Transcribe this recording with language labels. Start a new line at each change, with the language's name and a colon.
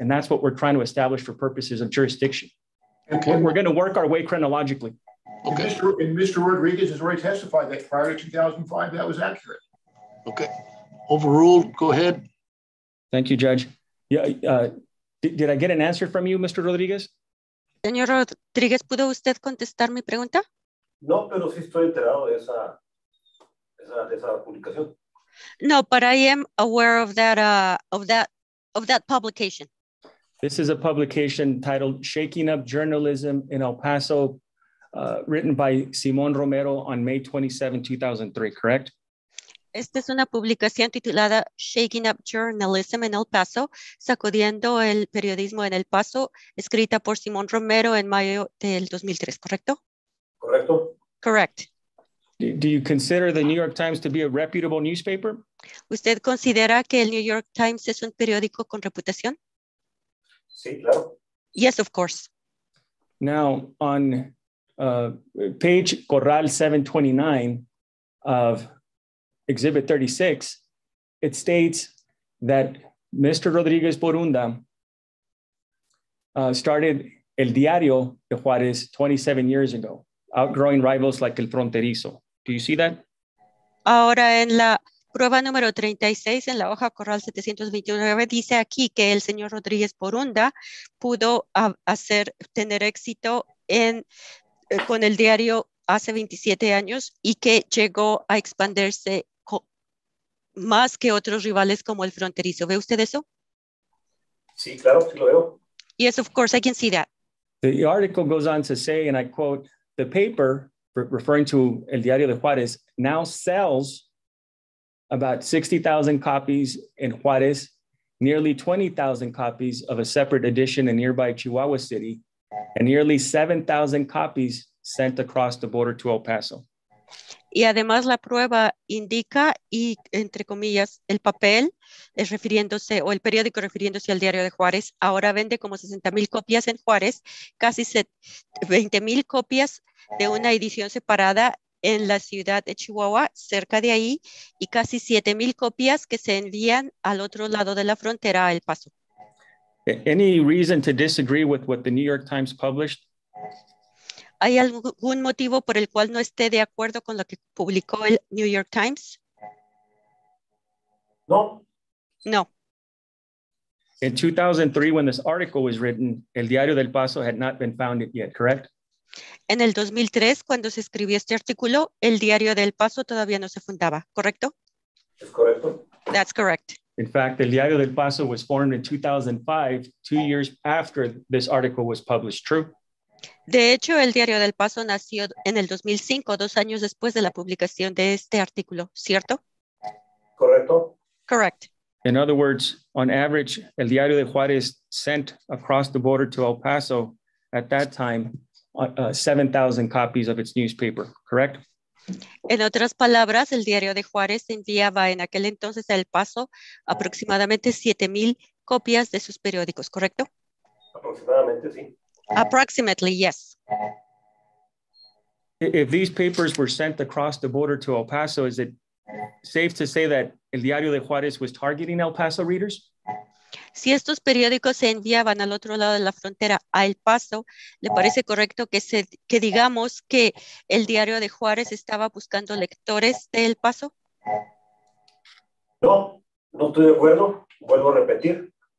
English: And that's what we're trying to establish for purposes of jurisdiction. Okay. We're going to work our way chronologically. Okay. And Mr. Rodriguez has already testified that prior to 2005, that was accurate. Okay. Overruled. Go ahead. Thank you, Judge. Yeah, did I get an answer from you, Mr. Rodriguez?
Spanish: Señor Rodríguez, ¿pudo usted contestar mi pregunta? No, pero sí estoy enterado de esa publicación.
English: No, but I am aware of that publication. This is a publication titled Shaking Up Journalism in El Paso, written by Simón Romero on May 27, 2003, correct?
Spanish: Esta es una publicación titulada Shaking Up Journalism in El Paso, sacudiendo el periodismo en El Paso, escrita por Simón Romero en mayo del 2003, ¿correcto? Correcto.
English: Correct. Do you consider the New York Times to be a reputable newspaper?
Spanish: ¿Usted considera que el New York Times es un periódico con reputación? Sí, claro.
English: Yes, of course. Now, on page Corral 729 of Exhibit 36, it states that Mr. Rodriguez Borunda started El Diario de Juárez 27 years ago, outgrowing rivals like El Fronterizo. Do you see that?
Spanish: Ahora en la prueba número 36, en la hoja corral 729, dice aquí que el señor Rodríguez Porunda pudo tener éxito con el diario hace 27 años y que llegó a expandirse más que otros rivales como el fronterizo. ¿Ve usted eso? Sí, claro, sí lo veo.
English: Yes, of course, I can see that. The article goes on to say, and I quote, the paper, referring to El Diario de Juárez, now sells about 60,000 copies in Juárez, nearly 20,000 copies of a separate edition in nearby Chihuahua City, and nearly 7,000 copies sent across the border to El Paso.
Spanish: Y además la prueba indica, y entre comillas, el papel es refiriéndose, o el periódico refiriéndose al Diario de Juárez, ahora vende como 60,000 copias en Juárez, casi 20,000 copias de una edición separada en la ciudad de Chihuahua, cerca de ahí, y casi 7,000 copias que se envían al otro lado de la frontera, a El Paso.
English: Any reason to disagree with what the New York Times published?
Spanish: ¿Hay algún motivo por el cual no esté de acuerdo con lo que publicó el New York Times? No.
English: No. In 2003, when this article was written, El Diario del Paso had not been founded yet, correct?
Spanish: En el 2003, cuando se escribió este artículo, el Diario del Paso todavía no se fundaba, ¿correcto? Es correcto.
English: That's correct. In fact, El Diario del Paso was formed in 2005, 2 years after this article was published, true?
Spanish: De hecho, el Diario del Paso nació en el 2005, 2 años después de la publicación de este artículo, ¿cierto? Correcto.
English: Correct. In other words, on average, El Diario de Juárez sent across the border to El Paso at that time 7,000 copies of its newspaper, correct?
Spanish: En otras palabras, el Diario de Juárez enviaba en aquel entonces a El Paso aproximadamente 7,000 copias de sus periódicos, ¿correcto? Aproximadamente, sí.
English: Approximately, yes. If these papers were sent across the border to El Paso, is it safe to say that El Diario de Juárez was targeting El Paso readers?
Spanish: Si estos periódicos se enviaban al otro lado de la frontera, a El Paso, ¿le parece correcto que digamos que el Diario de Juárez estaba buscando lectores de El Paso? No, no estoy de acuerdo. Vuelvo a repetir.